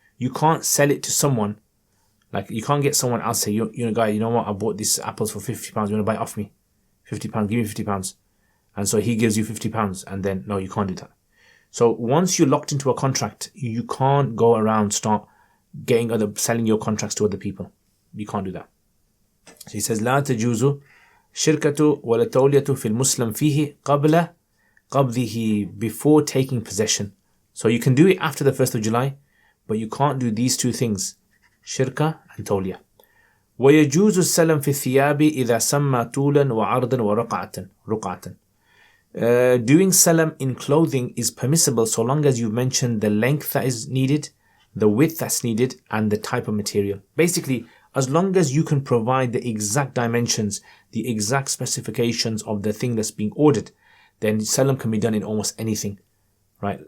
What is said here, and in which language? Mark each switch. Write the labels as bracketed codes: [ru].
[en] You can't sell it to someone. Like, you can't get someone else say, guy, you know what? I bought these apples for £50. You want to buy it off me? £50, give me £50. And so he gives you £50 and then, no, you can't do that. So once you're locked into a contract, you can't go around start selling your contracts to other people. You can't do that. So he says, [ar] لا تجوز شركة ولا تولية في المسلم فيه قبل قبضه, [en] before taking possession. So you can do it after the 1st of July, but you can't do these two things, shirka and tawliya. [ar] ويجوز السلم في الثياب إذا سمى طولا وعرضا ورقعة. [en] Doing salam in clothing is permissible so long as you mention the length that is needed, the width that's needed, and the type of material. Basically, as long as you can provide the exact dimensions, the exact specifications of the thing that's being ordered, then salam can be done in almost anything, right?